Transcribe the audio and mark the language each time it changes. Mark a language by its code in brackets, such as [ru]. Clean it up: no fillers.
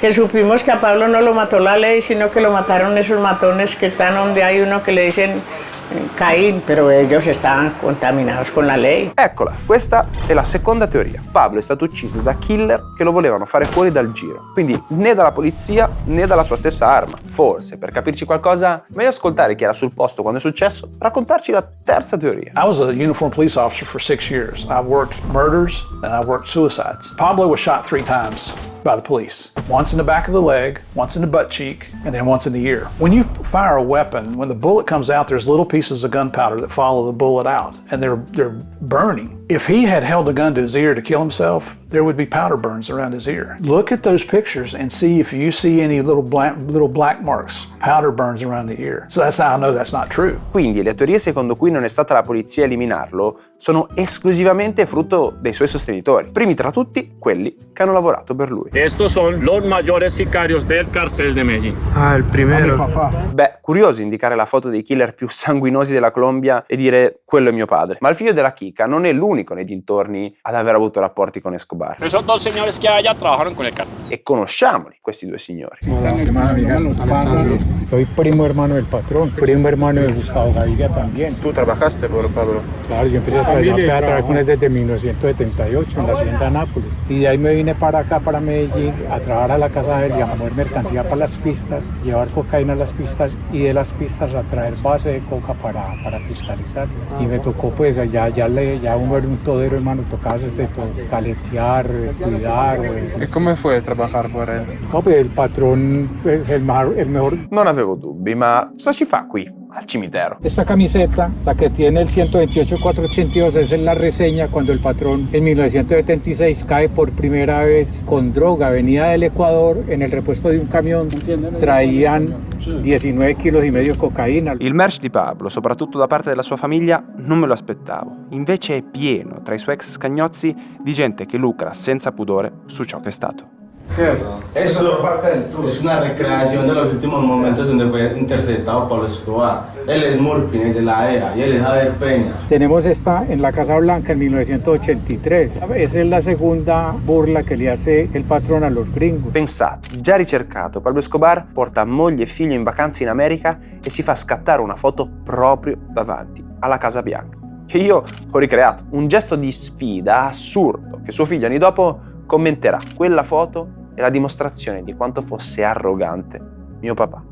[es] Que supimos que a Pablo no lo mató la ley, sino que lo mataron esos matones que están donde hay uno que le dicen Caín, pero ellos estaban contaminados con la ley. [it] Eccola, questa è la seconda teoria. Pablo è stato ucciso da killer che lo volevano fare fuori dal giro. Quindi né dalla polizia né dalla sua stessa arma. Forse, per capirci qualcosa, meglio ascoltare chi era sul posto quando è successo, raccontarci la terza teoria. [en] I was a uniformed police officer for 6 years. I've worked murders and I've worked suicides. Pablo was shot 3 times by the police. Once in the back of the leg, once in the butt cheek, and then once in the ear. When you fire a weapon, when the bullet comes out, there's little pieces of gunpowder that follow the bullet out, and they're burning. If he had held a gun to his ear to kill himself, there would be powder burns around his ear. Look at those pictures and see if you see any little black marks, powder burns around the ear. So that's how I know that's not true. [it] Quindi le teorie secondo cui non è stata la polizia a eliminarlo sono esclusivamente frutto dei suoi sostenitori. Primi tra tutti quelli che hanno lavorato per lui. [es] Estos son los mayores sicarios del cartel de Medellín. Ah, il primero. [it] Beh, curioso indicare la foto dei killer più sanguinosi della Colombia e dire quello è mio padre. Ma il figlio della chicca non è l'unico nei dintorni ad aver avuto rapporti con Escobar. [es] Esos 2 señores que allá trabajaron con el cartel. [it] E conosciamoli, questi 2 signori. [es] Soy primo hermano del patrón, primo hermano de Gustavo Gaviria también. Tu trabajaste por Pablo. Claro, yo empecé a trabajar con él desde 1978 en la hacienda Nápoles. Y de ahí me vine para acá, para Medellín, a trabajar a la casa de él y a mover mercancía para las pistas, llevar cocaína a las pistas y de las pistas a traer base de coca para cristalizar. Y me tocó pues ya uno era un todero, hermano, tocaba desde todo, caletear, cuidar. [it] E come fu [es] a trabajar por él? No, pues el patrón es el mejor. [it] Non avevo dubbi, ma cosa ci fa qui, al cimitero? [es] Esta camiseta, la que tiene el 128-482, esa es la reseña cuando el patrón en 1976 cae por primera vez con droga. Venía del Ecuador en el repuesto de un camión, traían 19 kilos y medio cocaína. [it] Il merch di Pablo, soprattutto da parte della sua famiglia, non me lo aspettavo. Invece è pieno, tra i suoi ex scagnozzi, di gente che lucra senza pudore su ciò che è stato. [es] Eso es una recreación de los últimos momentos donde fue interceptado Pablo Escobar. Él es Murphy, es de la EA, y él es Javier Peña. Tenemos esta en la Casa Blanca en 1983. Esa es la segunda burla che le hace el patrón a los gringos. [it] Pensate, già ricercato, Pablo Escobar porta moglie e figlio in vacanza in America e si fa scattare una foto proprio davanti alla Casa Bianca, che io ho ricreato. Un gesto di sfida assurdo che suo figlio anni dopo commenterà. Quella foto è la dimostrazione di quanto fosse arrogante mio papà.